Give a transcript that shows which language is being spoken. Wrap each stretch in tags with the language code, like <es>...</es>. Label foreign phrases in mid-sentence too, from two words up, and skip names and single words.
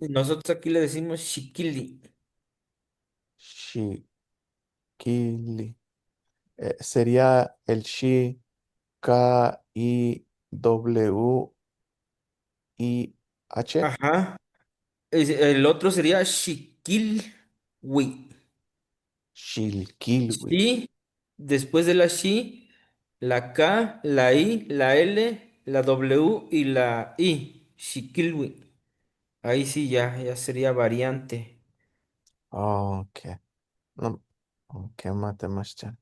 <es>Nosotros aquí le decimos Shikili. Shikili. Sería el Shi, Kiwih. Ajá. El otro sería Shikilwi. Shilkilwi. Shi, después de la Shi, la K, la I, la L, la W y la I. Shikilwi. Ahí sí ya sería variante. Ok. No, ok, Temachtian.</es>